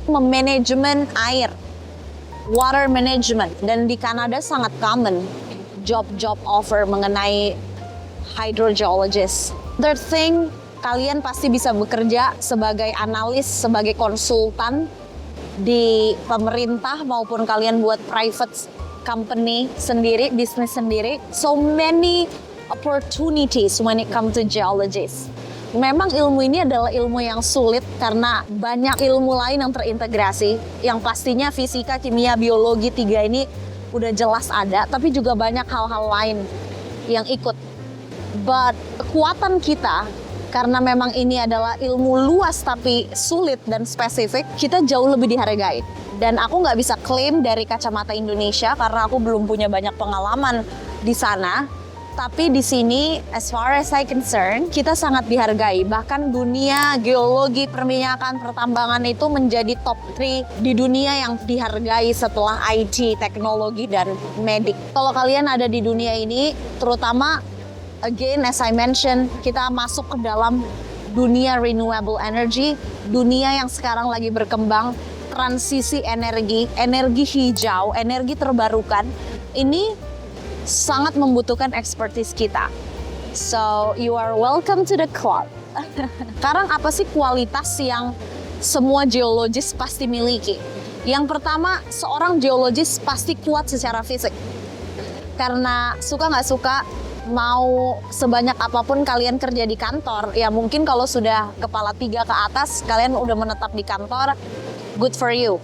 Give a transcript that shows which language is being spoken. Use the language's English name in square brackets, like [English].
[Indonesian] Manajemen air, water management, dan di Kanada sangat [English] common job offer [Indonesian] mengenai hydrogeologist. [English] Third thing, [Indonesian] kalian pasti bisa bekerja sebagai analis, sebagai konsultan di pemerintah maupun kalian buat [English] private company [Indonesian] sendiri, bisnis sendiri. [English] So many opportunities when it comes to geologists. [Indonesian] Memang ilmu ini adalah ilmu yang sulit karena banyak ilmu lain yang terintegrasi. Yang pastinya fisika, kimia, biologi 3 ini udah jelas ada, tapi juga banyak hal-hal lain yang ikut. [English] But [Indonesian] kekuatan kita, karena memang ini adalah ilmu luas tapi sulit dan spesifik, kita jauh lebih dihargai. Dan aku nggak bisa klaim dari kacamata Indonesia karena aku belum punya banyak pengalaman di sana. Tapi di sini, [English] as far as I concern, [Indonesian] kita sangat dihargai. Bahkan dunia geologi, perminyakan, pertambangan itu menjadi top 3 di dunia yang dihargai setelah IT, teknologi, dan medik. Kalau kalian ada di dunia ini, terutama, [English] again, as I mentioned, [Indonesian] kita masuk ke dalam dunia renewable energy, dunia yang sekarang lagi berkembang, transisi energi hijau, energi terbarukan, ini sangat membutuhkan expertise kita. [English] So, you are welcome to the club. [Indonesian] Sekarang apa sih kualitas yang semua geologis pasti miliki? Yang pertama, seorang geologis pasti kuat secara fisik. Karena suka nggak suka, mau sebanyak apapun kalian kerja di kantor, ya mungkin kalau sudah kepala 3 ke atas, kalian udah menetap di kantor, [English] good for you.